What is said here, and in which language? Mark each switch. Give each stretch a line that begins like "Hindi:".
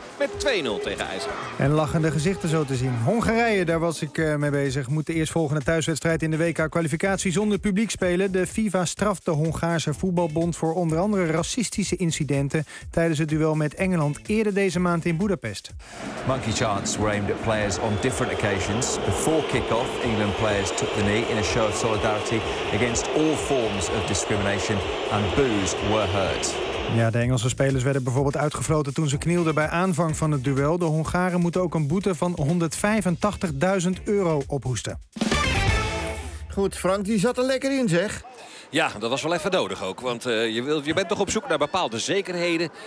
Dutch: met 2-0 tegen IJsland. En lachende gezichten zo te zien. Hongarije, daar was ik mee bezig. Moet de eerstvolgende thuiswedstrijd in de WK-kwalificatie zonder publiek spelen. De FIFA straft de Hongaarse voetbalbond voor onder andere racistische incidenten tijdens het duel met Engeland eerder deze maand in Budapest.
English: Monkey chants were aimed at players on different occasions. Before kick-off, England players took the knee in a show of solidarity against all forms of discrimination and boos were heard.
Dutch: Ja, de Engelse spelers werden bijvoorbeeld uitgefloten toen ze knielden bij aanvang van het duel. De Hongaren moeten ook een boete van €185.000 ophoesten. Goed, Frank, die zat er lekker in, zeg. Ja, dat was wel even nodig ook, want je bent toch op zoek naar bepaalde zekerheden.